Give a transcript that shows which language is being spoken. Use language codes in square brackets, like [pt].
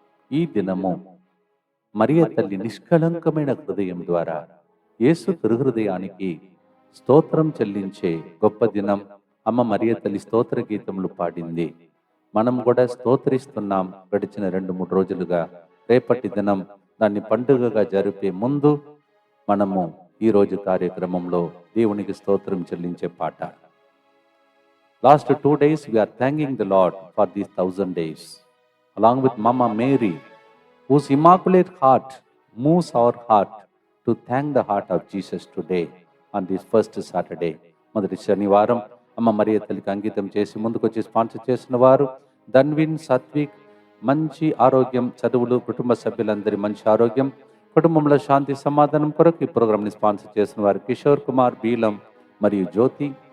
[te] ఈ దినము మరియ తల్లి నిష్కళంకమైన హృదయం ద్వారా యేసు తిరుహృదయానికి స్తోత్రం చెల్లించే గొప్ప దినం. అమ్మ మరియ తల్లి స్తోత్ర గీతములు పాడింది. మనం కూడా స్తోత్రిస్తున్నాం. గడిచిన 2-3 రోజులుగా రేపటి దినం దాన్ని పండుగగా జరిపే ముందు మనము ఈ రోజు కార్యక్రమంలో దేవునికి స్తోత్రం చెల్లించే పాట. [en] Last 2 days we are thanking the Lord for these 1000 days, along with Mama Mary, whose immaculate heart moves our heart to thank the heart of Jesus today on this first Saturday. [te] మొదటి శనివారం అమ్మ మరియ తల్లికి అంకితం చేసి ముందుకొచ్చి sponsor చేసిన వారు ధన్విన్, సత్విక్, మంచి ఆరోగ్యం, చదువులు, కుటుంబ సభ్యులందరి మంచి ఆరోగ్యం, కుటుంబంలో శాంతి సమాధానం కొరకు ఈ ప్రోగ్రామ్ని స్పాన్సర్ చేసిన వారు కిషోర్ కుమార్, బీలం మరియు జ్యోతి.